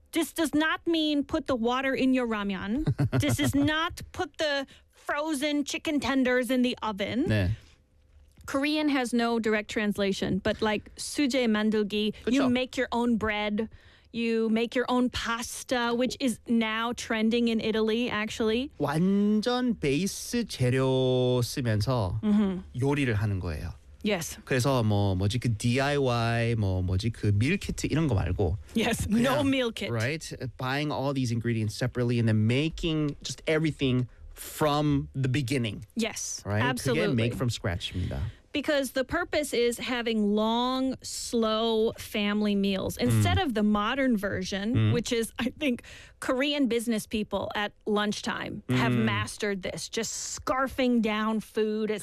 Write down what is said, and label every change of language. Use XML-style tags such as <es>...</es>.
<en>This does not mean put the water in your ramyun. This is not put the frozen chicken tenders in the oven.</en> <ko>네.</ko> <en>Korean has no direct translation, but like suje mandulgi, you make your own bread, you make your own pasta, which is now trending in Italy, actually.</en> <ko>완전 베이스 재료 쓰면서 요리를 하는 거예요.</ko> <en>Yes.</en> <ko>그래서 뭐 뭐지 그 DIY 뭐 뭐지 그 밀키트 이런 거 말고.</ko> <en>Yes.</en> <ko>그냥,</ko> <en>no meal kit. Right. Buying all these ingredients separately and then making just everything from the beginning. Yes. Right. Absolutely.</en> <ko>그게</ko> <en>make from scratch</en> <ko>입니다.</ko> <en>Because the purpose is having long, slow family meals instead of the modern version, which is, I think, Korean business people at lunchtime have mastered this, just scarfing down food as</en>